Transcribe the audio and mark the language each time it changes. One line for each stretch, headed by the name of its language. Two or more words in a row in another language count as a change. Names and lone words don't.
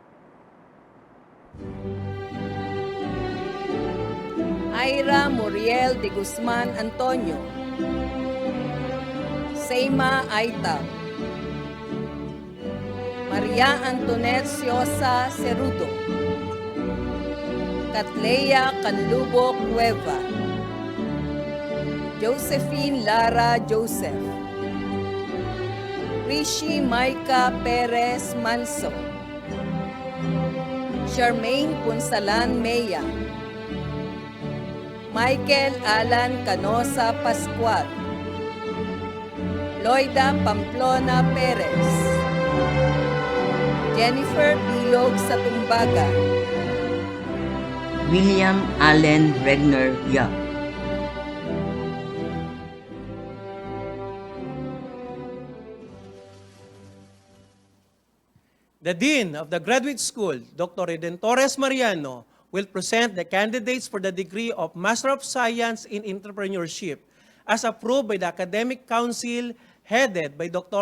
English: Ira Muriel de Guzman Antonio, Seima Aita, Maria Antoinette Siosa Cerudo, Catleya Canlubo Cueva, Josephine Lara Joseph, Rishi Maika Perez Manso, Charmaine Punsalan Meya, Michael Alan Canosa Pascual, Loida Pamplona Perez, Jennifer Ilog Satumbaga, William Allen Regner Yap. The Dean of the Graduate School, Dr. Redentores Mariano, will present the candidates for the degree of Master of Science in Entrepreneurship as approved by the Academic Council headed by Dr.